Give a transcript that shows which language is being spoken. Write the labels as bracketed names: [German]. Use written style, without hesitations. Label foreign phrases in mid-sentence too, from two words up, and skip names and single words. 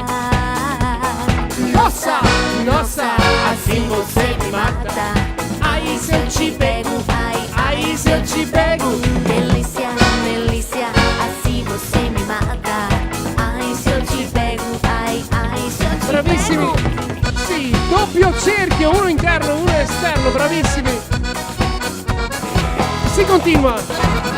[Portuguese] Nossa, Nossa, assim você me mata. Ai, se eu te pego, ai, se eu te pego. Delícia, delícia, assim você me mata. Ai, se eu te pego, ai, se eu te [Italian] Bravissimi. [Portuguese] pego. [Italian] Sì, doppio cerchio, uno interno, uno esterno, bravissimi. Si continua.